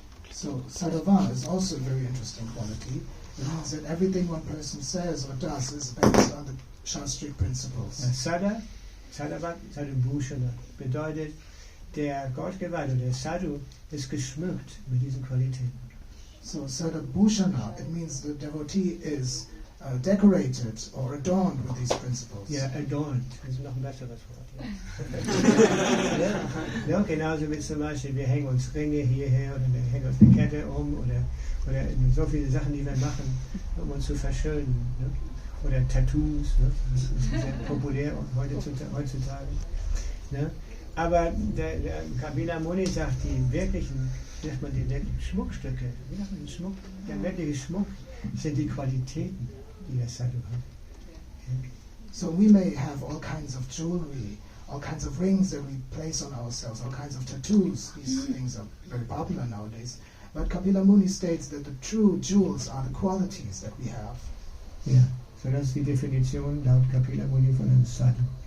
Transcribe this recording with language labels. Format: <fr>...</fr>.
<en>So Sadava is also a very interesting quality. It means that everything one person says or does is based on the Shastric principles.</en> <de>Bhakti-bhushana bedeutet, der Gottgeweihte, der Sadhu, ist geschmückt mit diesen Qualitäten.</de> <en>So Bhakti-bhushana, it means the devotee is decorated or adorned with these principles.</en> <de>Ja, adorned, das ist noch ein besseres Wort. Ja, genauso wie zum Beispiel, wir hängen uns Ringe hierher oder wir hängen uns eine Kette um oder so viele Sachen, die wir machen, um uns zu verschönen. Ne? Oder Tattoos, ne? Das ist sehr populär heutzutage. Ne? Aber der Kapila Muni sagt, die wirklichen Schmuckstücke, wie sagt man den Schmuck? Der wirkliche Schmuck sind die Qualitäten, die der Sadhu hat. Ja?</de> <en>So we may have all kinds of jewelry, all kinds of rings that we place on ourselves, all kinds of tattoos. These things are very popular nowadays. But Kapila Muni states that the true jewels are the qualities that we have.</en> <de>Ja, so das ist die Definition laut Kapila Muni von einem Sadhu.</de>